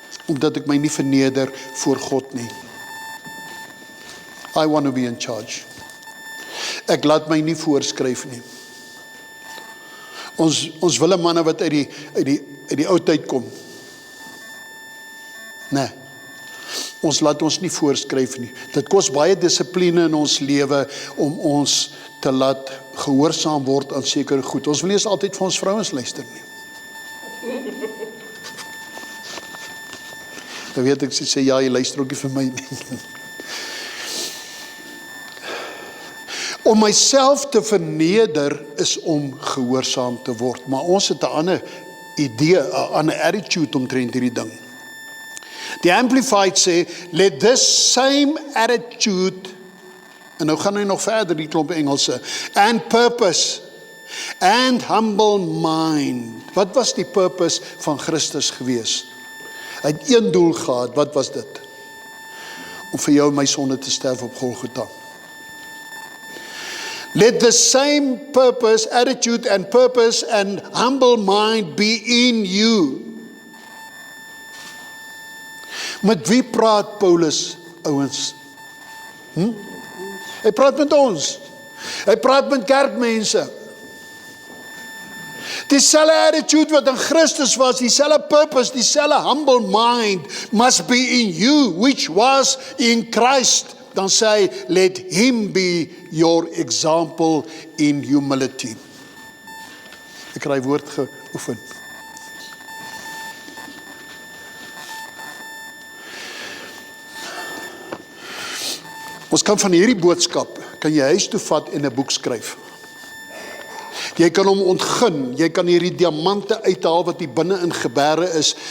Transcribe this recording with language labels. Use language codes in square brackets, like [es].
[af] Omdat ek my nie verneder voor God nie. [en] I want to be in charge. [af] Ek laat my nie voorskryf nie. Ons wille manne wat uit die ou tyd kom. Nee. Ons laat ons nie voorskryf nie. Dit kos baie dissipline in ons lewe om ons te laat gehoorsaam word aan sekere goed. Ons wil nie eens altyd vir ons vrouens luister nie. Dan weet ek, sê ja, jy luister ook nie vir my nie. Om myself te verneder is om gehoorsaam te word. Maar ons het 'n ander idee, 'n ander attitude omtrent hierdie ding. Die Amplified sê, [en] let this same attitude, [af] en nou gaan hy nog verder, die klomp Engelse, [en] and purpose, and humble mind. [af] Wat was die purpose van Christus gewees? Hy het een doel gehad, wat was dit? Om vir jou en my sonde te sterf op Golgotha. [en] Let the same purpose, attitude and purpose and humble mind be in you. [af] Met wie praat Paulus, ouens? Hy praat met ons. Hy praat met kerkmense. Dieselfde attitude wat in Christus was, dieselfde purpose, dieselfde humble mind [en] must be in you, which was in Christ. [af] Dan sê hy, [en] let him be your example in humility. [af] Ek het die woord geoefen. Ons kan van hierdie boodskap, kan jy huis toe vat en 'n boek skryf. Jy kan hom ontgin, jy kan hierdie diamante uithaal wat hier binne in geberre is.